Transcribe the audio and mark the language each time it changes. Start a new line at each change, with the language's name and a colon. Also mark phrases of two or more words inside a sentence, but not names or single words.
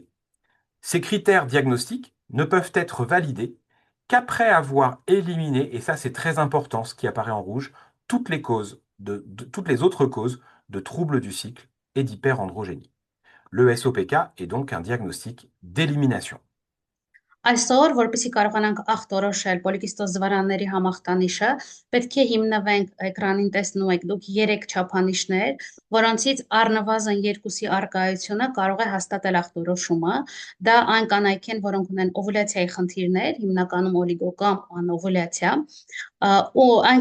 French: Ces critères diagnostiques ne peuvent être validés qu'après avoir éliminé, et ça c'est très important, ce qui apparaît en rouge, toutes les autres causes de troubles du cycle et d'hyperandrogénie. Le SOPK est donc un diagnostic d'élimination.
Armenian: Այսօր, որպեսզի կարողանանք ախտորոշել պոլիկիստոզ զվարանների համախտանիշը, պետք է հիմնվենք էկրանին տեսնում եք դուք 3 չափանիշներ, որոնցից առնվազն երկուսի առկայությունը կարող է հաստատել ախտորոշումը։ Դա այն կանայք են, որոնք ունեն օվուլյացիայի խնդիրներ, հիմնականում օլիգոկամ անօվուլյացիա, ու այն